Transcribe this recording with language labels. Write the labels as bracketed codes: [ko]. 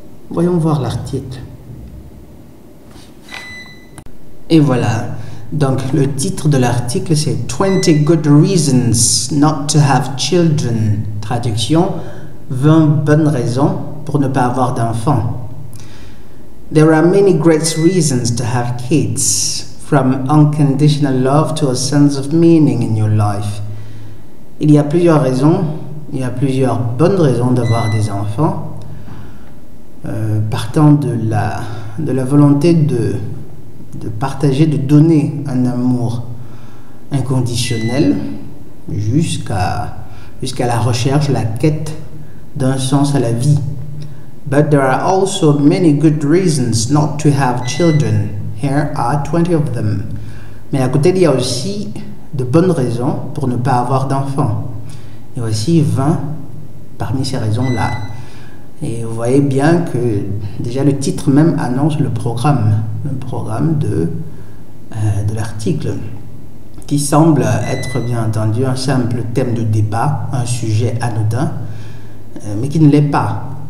[fr] Voyons voir l'article. Et voilà, donc le titre de l'article c'est [en] 20 good reasons not to have children. [fr] Traduction, 20 bonnes raisons pour ne pas avoir d'enfants. [en] There are many great reasons to have kids, from unconditional love to a sense of meaning in your life. [fr] Il y a plusieurs raisons, il y a plusieurs bonnes raisons d'avoir des enfants, partant de la volonté de partager, de donner un amour inconditionnel jusqu'à la recherche, la quête d'un sens à la vie. [en] But there are also many good reasons not to have children. Here are 20 of them. [fr] Mais à côté, il y a aussi de bonnes raisons pour ne pas avoir d'enfants. Il y a aussi 20 parmi ces raisons-là. Et vous voyez bien que déjà le titre même annonce le programme de l'article, qui semble être bien entendu un simple thème de débat, un sujet anodin, mais qui ne l'est pas.